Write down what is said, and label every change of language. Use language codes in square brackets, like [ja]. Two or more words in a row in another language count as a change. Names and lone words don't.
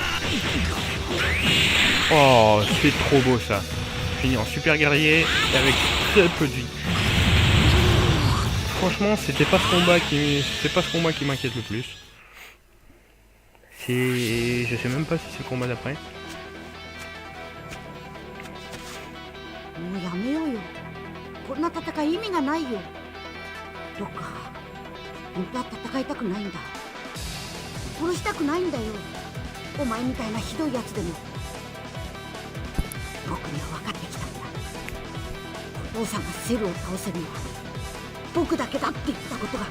[fr] Oh, c'est trop beau ça. Fini en super guerrier et avec très peu de vie. Franchement, c'est pas ce combat qui m'inquiète le plus. Je sais même pas si c'est le combat d'après. [ja] もうやめようよ。こんな戦い意味がないよ。どっか本当は戦いたくないんだ。殺したくないんだよ。お前みたいなひどいやつでも。僕には分かってきたんだ。お父さんがセルを倒せるのは僕だけだって言ったことが。